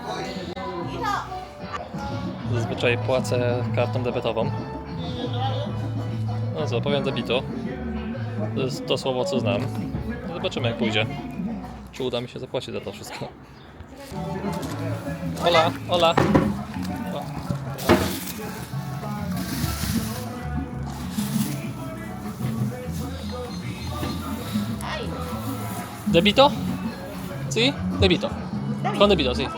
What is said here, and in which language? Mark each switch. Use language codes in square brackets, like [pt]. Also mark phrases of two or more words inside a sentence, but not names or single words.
[pl] Zazwyczaj płacę kartą debetową. No co, powiem debito. To jest to słowo, co znam. Zobaczymy, jak pójdzie. Czy uda mi się zapłacić za to wszystko. [es] Hola, hola. ¿Debito? Sí, debito. Con debito, sí.